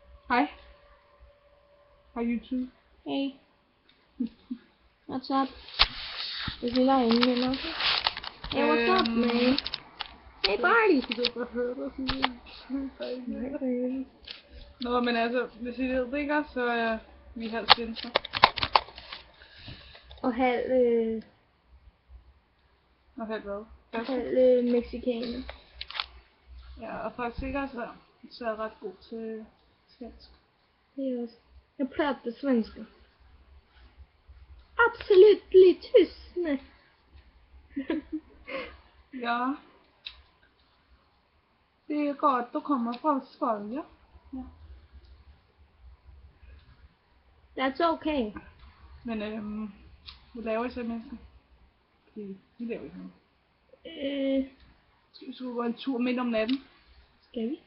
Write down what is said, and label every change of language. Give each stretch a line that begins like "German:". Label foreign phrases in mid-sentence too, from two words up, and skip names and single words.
Danish: Hej. Hej YouTube.
English: Hey. What's up? Is he lying in there? Hey, what's up, man? Hey, Barty.
Danish: Nå, men altså, hvis I ved det ikke, så er vi halv svensker. Og halv Og halv hvad? mexikaner. Ja, og faktisk ikke, så er jeg ret god til svensk.
Swedish: Det är också. Jag pratar svenska. Absolut tyst.
Danish: Ja. Det er godt, du kommer fra Sverige. Ja.
English: That's okay.
Danish: Men hvad laver I så, mennesker? Fordi vi laver ikke noget. Skal vi gå en tur midt om natten? Skal vi?